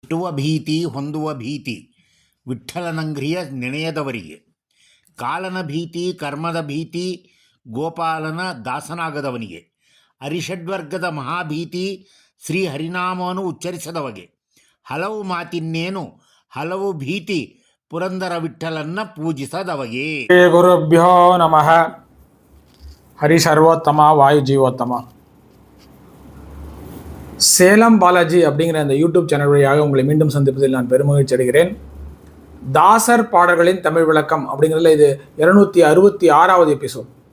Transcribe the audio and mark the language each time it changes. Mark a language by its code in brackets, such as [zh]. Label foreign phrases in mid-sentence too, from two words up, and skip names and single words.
[kn] ಹುಟ್ಟುವ ಭೀತಿ ಹೊಂದುವ ಭೀತಿ ವಿಠ್ಠಲನಂಗ್ರಿಯ ನೆನೆಯದವರಿಗೆ, ಕಾಲನ ಭೀತಿ ಕರ್ಮದ ಭೀತಿ ಗೋಪಾಲನ ದಾಸನಾಗದವನಿಗೆ, ಅರಿಷಡ್ವರ್ಗದ ಮಹಾಭೀತಿ ಶ್ರೀ ಹರಿನಾಮವನ್ನು ಉಚ್ಚರಿಸದವಗೆ, ಹಲವು ಮಾತಿನ್ನೇನು ಹಲವು ಭೀತಿ ಪುರಂದರ ವಿಠ್ಠಲನ್ನ ಪೂಜಿಸದವಗೆ. [sa] ಗುರುಭ್ಯೋ ನಮಃ. ஹரி சர்வோத்தமா வாயு ஜீவோத்தமா. [ta] சேலம் பாலாஜி அப்படிங்கிற இந்த யூடியூப் சேனல் வழியாக உங்களை மீண்டும் சந்திப்பதில் நான் பெருமகிழ்ச்சி அடைகிறேன். தாசர் பாடல்களின் தமிழ் விளக்கம் அப்படிங்கிறதுல இது 266வது எபிசோட்.